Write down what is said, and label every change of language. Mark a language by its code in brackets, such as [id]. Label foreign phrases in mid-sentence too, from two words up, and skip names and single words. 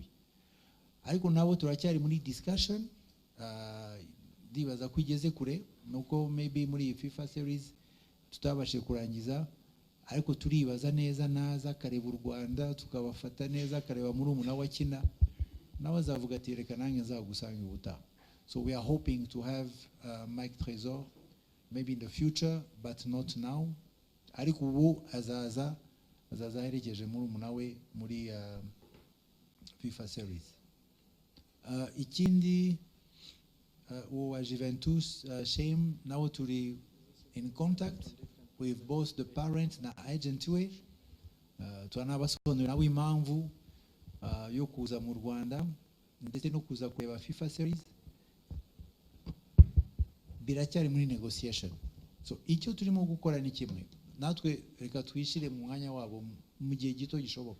[rw] Ariko nabo turacyari muri discussion, ndibaza kwigeze kure nuko maybe muri FIFA series tutabashe kurangiza, ariko turibaza neza naza kareba u Rwanda tukabafata neza, kareba muri umuna wakina nawe azavuga ati reka nange nzagusanga ubutaha. [en] So we are hoping to have Mike Trésor maybe in the future, but not now. [rw] Ariko ubu azaza aherekeje murumuna we muri FIFA series. Ikindi uwa Juventus Shame nawe turi [en] in contact with both the parent [rw] na agent we. Twanabasobanurira nawe impamvu yo kuza mu Rwanda ndetse no kuza kureba FIFA series. Biracyari muri negotiation. So icyo turimo gukora ni kimwe, natwe reka twishire mu mwanya wabo mu gihe gito gishoboka.